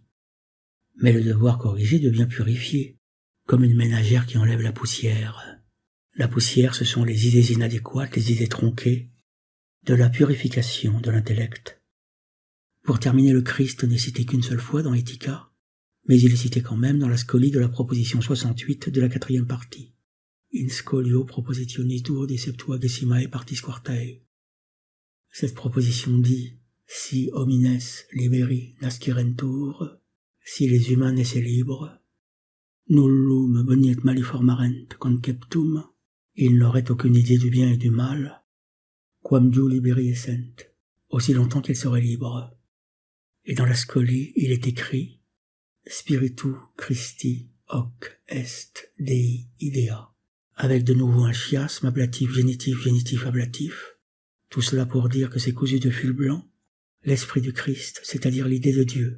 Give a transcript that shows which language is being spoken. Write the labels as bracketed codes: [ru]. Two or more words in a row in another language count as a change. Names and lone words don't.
[fr] Mais le devoir corrigé devient purifié, comme une ménagère qui enlève la poussière. La poussière, ce sont les idées inadéquates, les idées tronquées, de la purification de l'intellect. Pour terminer, le Christ n'est cité qu'une seule fois dans Ethica, mais il est cité quand même dans la scolie de la proposition 68 de la 4e partie. [la] In scolio propositionis duo de Septuagesimae partis quartae. [fr] Cette proposition dit, [la] si homines liberi nascirentur, [fr] si les humains naissaient libres, [la] nullum boniet maliformarent conceptum, [fr] ils n'auraient aucune idée du bien et du mal, [la] quam diu liberi essent, [fr] aussi longtemps qu'ils seraient libres. Et dans la scolie, il est écrit, [la] Spiritu Christi hoc est Dei idea, [fr] avec de nouveau un chiasme, ablatif, génitif, ablatif, tout cela pour dire que c'est cousu de fil blanc, l'esprit du Christ, c'est-à-dire l'idée de Dieu.